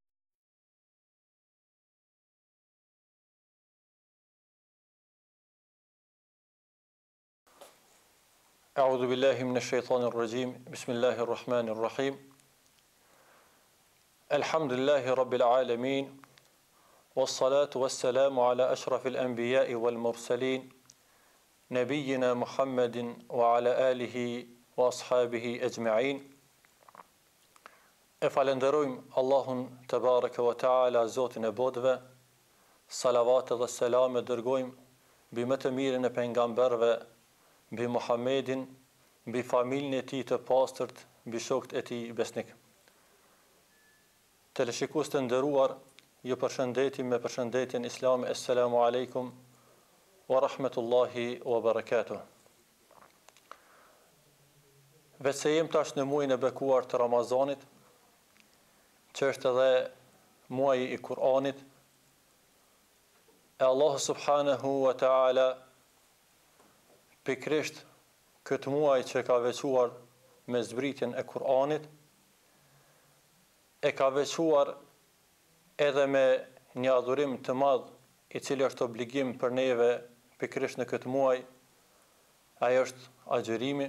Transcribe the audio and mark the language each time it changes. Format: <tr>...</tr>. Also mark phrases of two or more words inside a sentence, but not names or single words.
<ar>أعوذ بالله من الشيطان الرجيم بسم الله الرحمن الرحيم الحمد لله رب العالمين والصلاة والسلام على أشرف الأنبياء والمرسلين نبينا محمد وعلى آله وأصحابه أجمعين</ar> <sq>Falenderojmë Allahun</sq> <ar>تبارك وتعالى,</ar> <sq>Zotin e botëve. Salavat dhe selam e dërgojmë mbi më të mirën e pejgamberëve, mbi Muhammedin, mbi familjen e tij të pastërt, mbi shokët e tij besnik. Teleshikues të nderuar, ju përshëndetim me përshëndetjen islame.</sq> <ar>السلام عليكم ورحمة الله وبركاته.</ar> <sq>Vetë se jem tash në muajin e bekuar të Ramazanit, që është edhe muaji i Kur'anit, e</sq> <ar>الله سبحانه وتعالى</ar> <sq>pikrisht këtë muaj që ka veçuar me zbritjen e Kur'anit, e ka veçuar edhe me një adhurim të madh i cili është obligim për neve pikrisht në këtë muaj, ajo është agjërimi.</sq>